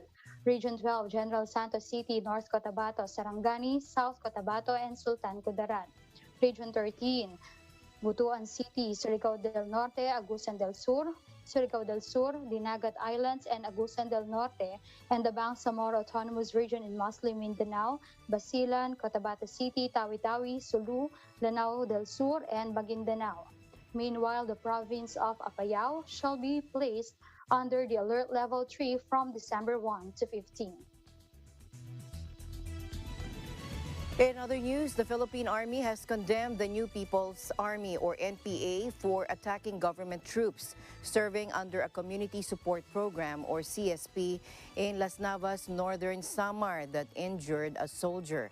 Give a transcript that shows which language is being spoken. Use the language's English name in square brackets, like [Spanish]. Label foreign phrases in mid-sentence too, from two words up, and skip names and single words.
[English] Region 12, General Santos City, North Cotabato, Sarangani, South Cotabato, and Sultan Kudarat. Region 13, Butuan City, Surigao del Norte, Agusan del Sur, Surigao del Sur, Dinagat Islands, and Agusan del Norte, and the Bangsamoro Autonomous Region in Muslim Mindanao, Basilan, Cotabato City, Tawi-Tawi, Sulu, Lanao del Sur, and Maguindanao. Meanwhile, the province of Apayao shall be placed under the Alert Level 3 from December 1 to 15. In other news, the Philippine Army has condemned the New People's Army, or NPA, for attacking government troops serving under a community support program, or CSP, in Las Navas, northern Samar that injured a soldier.